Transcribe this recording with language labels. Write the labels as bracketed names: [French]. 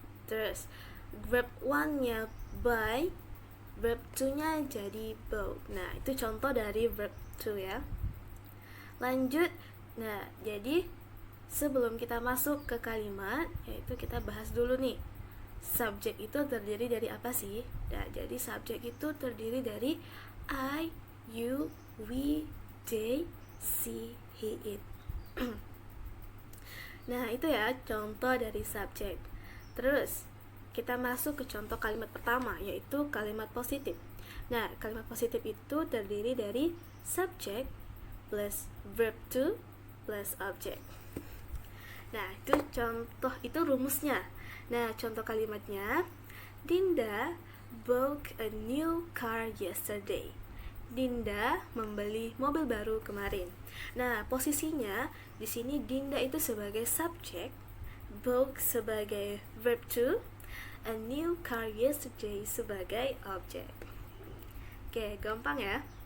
[Indonesian] Terus verb one-nya buy, verb two-nya jadi bought. Nah, itu contoh dari verb to ya. Lanjut. Nah, jadi sebelum kita masuk ke kalimat, yaitu kita bahas dulu nih, subjek itu terdiri dari apa sih? Nah, jadi subjek itu terdiri dari I, you, we, they, she, he, it. Nah, itu ya contoh dari subjek. Terus kita masuk ke contoh kalimat pertama, yaitu kalimat positif. Nah, kalimat positif itu terdiri dari subject plus verb to plus object. Nah, itu contoh, itu rumusnya. Nah, contoh kalimatnya, [English] Dinda bought a new car yesterday. [Indonesian] Dinda membeli mobil baru kemarin. Nah, posisinya di sini Dinda itu sebagai subjek, bought sebagai verb to, a new car yesterday sebagai objek. Oke, gampang ya.